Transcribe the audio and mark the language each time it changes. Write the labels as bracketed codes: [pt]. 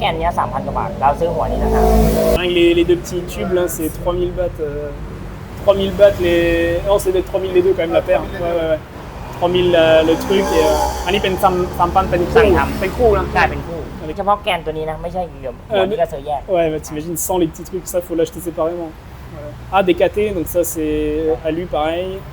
[th] แกนเนี้ย 3,000 กว่าบาทเราซื้อหัวนี้นะครับ [fr] Les deux petits tubes là, c'est 3000 bahts. 3000 bahts les. Non, c'est peut-être 3000 les deux quand même la paire. Ouais. 3000 le truc et. [th] อันนี้เป็นซัมปันเป็นคู่เป็นคู่นะ ใช่เป็นคู่เฉพาะแกนตัวนี้นะไม่ใช่เดิมหัวนี้ก็ซื้อแยก [fr] Ouais, bah t'imagines sans les petits trucs, ça faut l'acheter séparément. Voilà. Ah, DKT, donc ça c'est à lui pareil.